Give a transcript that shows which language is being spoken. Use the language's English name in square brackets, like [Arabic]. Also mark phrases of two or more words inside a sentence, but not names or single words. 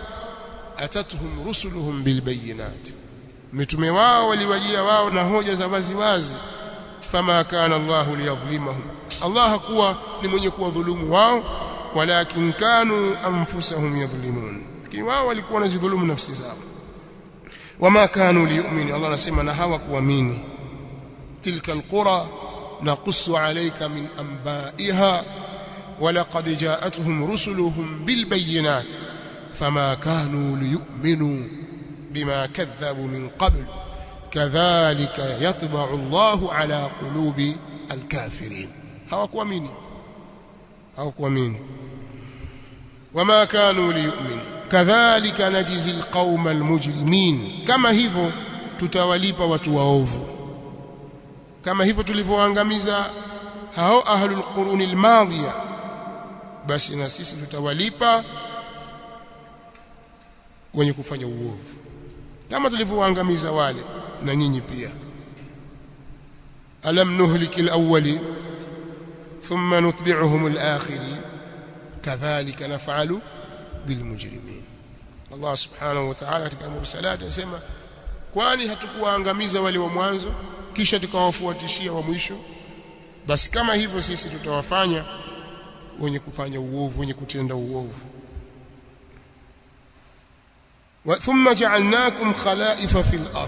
[Arabic] أتتهم رسلهم بالبينات, [Swahili] mitume wao waliwajia wao na hoja za wazi wazi. [Arabic] فما كان الله ليظلمهم, [Swahili] Allah hakuwa ni mwenye kuwadhulumu wao, [Arabic] ولكن كانوا أنفسهم يظلمون, [Swahili] lakini wao walikuwa wanazidhulumu nafsi zao. [Arabic] وما كانوا ليؤمنوا, [Swahili] Allah anasema na hawakuamini. [Arabic] تلك القرى نقص عليك من أنبائها ولقد جاءتهم رسلهم بالبينات فما كانوا ليؤمنوا بما كذبوا من قبل كذلك يطبع الله على قلوب الكافرين. [Swahili] Hawakuamini [Arabic] وما كانوا ليؤمنوا كذلك نجزي القوم المجرمين, [Swahili] kama hivyo tutawalipa watu waovu, kama hivyo tulivyoangamiza hao [Arabic] أهل القرون الماضية, [Swahili] basi na sisi tutawalipa wenye kufanya uovu kama tulivyoangamiza wale, na nyinyi pia. [Arabic] ألم نهلك الأولين ثم نتبعهم الآخرين كذلك نفعل بالمجرمين. [Swahili] Allah [Arabic] سبحانه وتعالى [Swahili] katika mursalat anasema, kwani hatukuwaangamiza wale wa mwanzo kisha tukawafuatishia wa mwisho? Basi kama hivyo sisi tutawafanya wenye kufanya uovu, wenye kutenda uovu. [Arabic] وثم جعلناكم خلائف في الأرض.